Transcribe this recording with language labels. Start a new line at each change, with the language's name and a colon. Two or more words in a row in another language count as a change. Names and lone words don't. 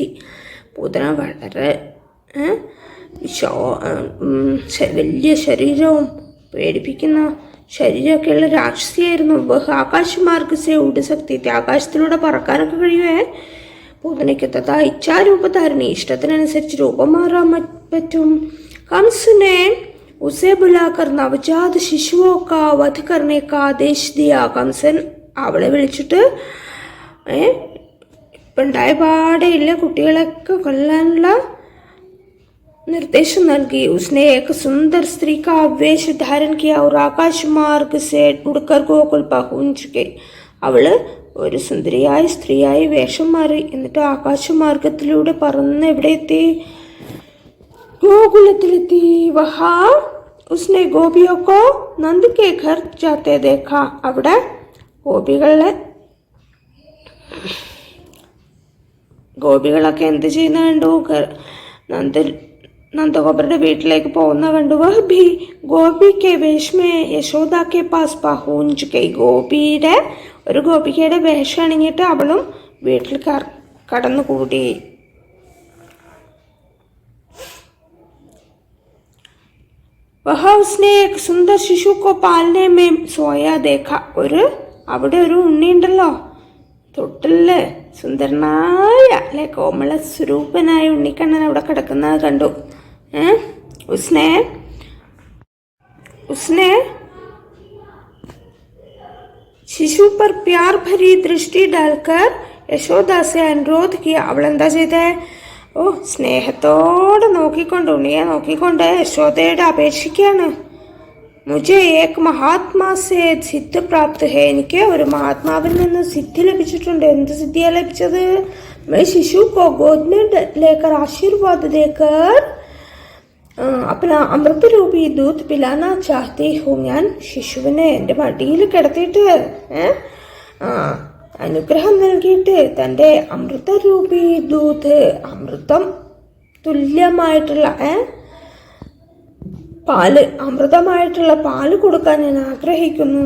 Malayalam: പൂതന വളരെ വലിയ ശരീരവും പേടിപ്പിക്കുന്ന ശരീരമൊക്കെയുള്ള രാക്ഷസിയായിരുന്നു.
Hindi: वह आकाशमार्ग से उड़ सकती थी.
Malayalam: ആകാശത്തിലൂടെ പറക്കാനൊക്കെ കഴിയുവേ പൂതനയ്ക്ക്.
Hindi: तथा इच्छारूपधारिणी
Malayalam: ഇഷ്ടത്തിനനുസരിച്ച് രൂപം മാറാൻ പറ്റും.
Hindi: കംസനെ उसे बुलाकर नवजात शिशुओं का वध करने का आदेश दिया.
Malayalam: കംസൻ അവളെ വിളിച്ചിട്ട് ഇപ്പം ഉണ്ടായ പാടെയില്ല കുട്ടികളൊക്കെ കൊല്ലാനുള്ള निर्देश നൽകി.
Hindi: उसने एक सुंदर स्त्री का वेश धारण किया और आकाश मार्ग से उड़कर गोकुल पहुंच गई.
Malayalam: അവള് ഒരു സുന്ദരിയായ സ്ത്രീയായി വേഷം മാറി. എന്നിട്ട് ആകാശമാർഗത്തിലൂടെ പറന്ന് എവിടെ എത്തി? गोकुलത്തിലെത്തി.
Hindi: वहां उसने गोपियों को नंद के घर जाते देखा.
Malayalam: അവിടെ ഗോപികളൊക്കെ എന്ത് ചെയ്യുന്ന കണ്ടു? നന്ദഗോപരുടെ വീട്ടിലേക്ക് പോകുന്ന കണ്ടു.
Hindi: वह भी गोपी के वेश में यशोदा के पास पहुंच गई.
Malayalam: ഒരു ഗോപികയുടെ വേഷം അണിഞ്ഞിട്ട് അവളും വീട്ടിൽ കടന്നുകൂടി.
Hindi: वहाँ उसने एक सुंदर शिशु को पालने में सोया देखा.
Malayalam: അവിടെ ഒരു ഉണ്ണി ഉണ്ടല്ലോ, തൊട്ടില് സുന്ദരനായ അല്ലെ കോമള സ്വരൂപനായ ഉണ്ണിക്കണ്ണൻ അവിടെ കിടക്കുന്നത് കണ്ടു.
Hindi: उसने शिशु पर प्यार भरी दृष्टि डालकर यशोदा से अनुरोध किया.
Malayalam: അവൾ എന്താ ചെയ്തേ? സ്നേഹത്തോടെ നോക്കിക്കൊണ്ട് ഉണ്ണിയെ നോക്കിക്കൊണ്ട് യശോദയുടെ അപേക്ഷിക്കുകയാണ്.
Hindi: മുझे एक महात्मा से सिद्ध प्राप्त है.
Malayalam: എനിക്ക് ഒരു മഹാത്മാവിൽ നിന്ന് സിദ്ധി ലഭിച്ചിട്ടുണ്ട്. എന്ത് സിദ്ധിയാ ലഭിച്ചത്?
Hindi: मैं शिशु को गोद में लेकर आशीर्वाद देकर अपना अमृत रूपी दूध पिलाना चाहती हूँ.
Malayalam: ഞാൻ ശിശുവിനെ എൻ്റെ മടിയിൽ കിടത്തിയിട്ട് അനുഗ്രഹം നൽകിയിട്ട് തൻ്റെ
Hindi: अमृतरूपी दूध
Malayalam: അമൃതം തുല്യമായിട്ടുള്ള പാല് അമൃതമായിട്ടുള്ള പാല് കൊടുക്കാൻ ഞാൻ ആഗ്രഹിക്കുന്നു.